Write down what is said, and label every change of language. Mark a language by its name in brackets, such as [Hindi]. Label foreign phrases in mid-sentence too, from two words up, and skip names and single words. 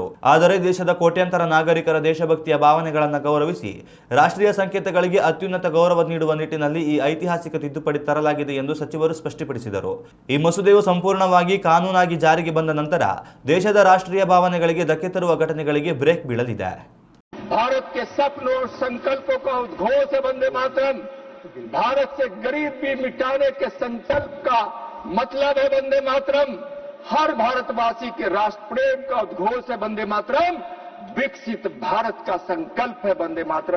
[Kannada] ಆದರೆ ದೇಶದ ಕೋಟ್ಯಾಂತರ ನಾಗರಿಕರ ದೇಶಭಕ್ತಿಯ ಭಾವನೆಗಳನ್ನು ಗೌರವಿಸಿ ರಾಷ್ಟ್ರೀಯ ಸಂಕೇತಗಳಿಗೆ ಅತ್ಯುನ್ನತ ಗೌರವ ನೀಡುವ ನಿಟ್ಟಿನಲ್ಲಿ ಈ ಐತಿಹಾಸಿಕ ತಿದ್ದುಪಡಿ ತರಲಾಗಿದೆ ಎಂದು ಸಚಿವರು ಸ್ಪಷ್ಟಪಡಿಸಿದರು. ಈ ಮಸೂದೆಯು ಸಂಪೂರ್ಣವಾಗಿ ಕಾನೂನಾಗಿ ಜಾರಿಗೆ ಬಂದ ನಂತರ ದೇಶದ ರಾಷ್ಟ್ರೀಯ ಭಾವನೆಗಳಿಗೆ ಧಕ್ಕೆ ತರುವ ಘಟನೆಗಳಿಗೆ ಬ್ರೇಕ್ ಬೀಳಲಿದೆ. [Hindi] भारत के सपनों और संकल्पों का उद्घोष है वंदे मातरम। भारत से गरीब भी मिटाने के संकल्प का मतलब है वंदे मातरम। हर भारतवासी के राष्ट्र प्रेम का उद्घोष है वंदे मातरम। विकसित भारत का संकल्प है वंदे मातरम।